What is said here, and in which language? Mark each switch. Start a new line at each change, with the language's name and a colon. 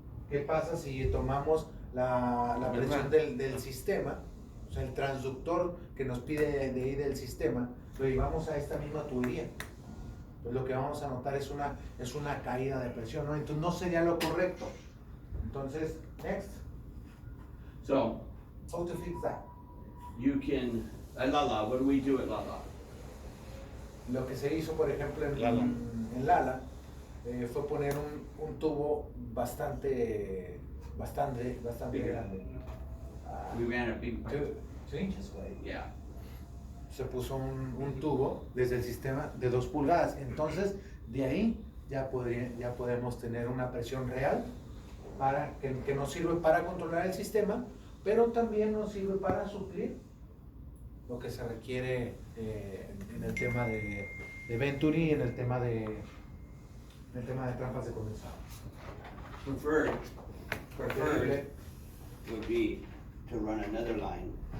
Spanish: ¿Qué pasa si tomamos la presión del sistema, o sea, el transductor que nos pide de ahí del sistema, lo llevamos a esta misma tubería? Pues lo que vamos a notar es una caída de presión, ¿no? Entonces no sería lo correcto. Entonces,
English: next. So, How to fix that? you can, at Lala, what do we do at Lala?
Spanish: Lo que se hizo, por ejemplo, Lala. en Lala, fue poner un tubo bastante
English: Bigger.
Spanish: grande.
English: We ran a big pipe. 2 inches wide. Yeah.
Spanish: Se puso un tubo desde el sistema de 2 pulgadas. Entonces, de ahí ya podemos tener una presión real que nos sirve para controlar el sistema, pero también nos sirve para suplir lo que se requiere en el tema de Venturi y en el tema de trampas de condensado.
English: Preferred
Spanish: Preferible
English: would be to run another line.